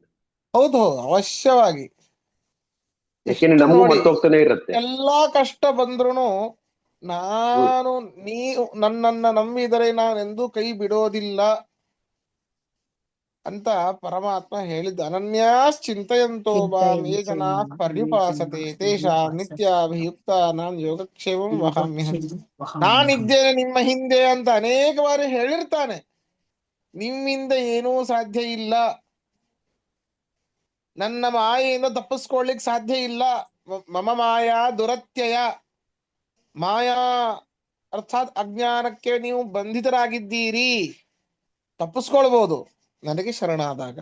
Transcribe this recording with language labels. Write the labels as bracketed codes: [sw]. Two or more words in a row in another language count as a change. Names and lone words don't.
[kn] ಹೌದು ಹೌದು ಅವಶ್ಯವಾಗಿ. ಯಾಕೆಂದ್ರೆ ನಮಗೂ ಮರ್ತೋಗ್ತಾನೆ ಇರುತ್ತೆ. ಎಲ್ಲಾ ಕಷ್ಟ ಬಂದ್ರು ನಾನು ನೀವು ನನ್ನನ್ನ ನಂಬಿದರೆ ನಾನೆಂದೂ ಕೈ ಬಿಡೋದಿಲ್ಲ ಅಂತ ಪರಮಾತ್ಮ ಹೇಳಿದ್ದ. [sa] ಅನನ್ಯಾಶ್ಚಿಂತಯಂತೋ ಮಾಂ ಯೇ ಜನಾಃ ಪರ್ಯುಪಾಸತೆ ತೇಷಾಂ ನಿತ್ಯಾಭಿಯುಕ್ತಾನಾಂ ಯೋಗಕ್ಷೇಮಂ ವಹಾಮ್ಯಹಂ. [kn] ನಾನಿದ್ದೇನೆ ನಿಮ್ಮ ಹಿಂದೆ ಅಂತ ಅನೇಕ ಬಾರಿ ಹೇಳಿರ್ತಾನೆ. ನಿಮ್ಮಿಂದ ಏನೂ ಸಾಧ್ಯ ಇಲ್ಲ, ನನ್ನ ಮಾಯೆಯಿಂದ ತಪ್ಪಿಸ್ಕೊಳ್ಳಿಕ್ ಸಾಧ್ಯ ಇಲ್ಲ. [sa] ಮಮ ಮಾಯಾ ದುರತ್ಯಯ. [kn] ಮಾಯಾ ಅರ್ಥಾತ್ ಅಜ್ಞಾನಕ್ಕೆ ನೀವು ಬಂಧಿತರಾಗಿದ್ದೀರಿ, ತಪ್ಪಿಸ್ಕೊಳ್ಬಹುದು ನನಗೆ ಶರಣಾದಾಗ.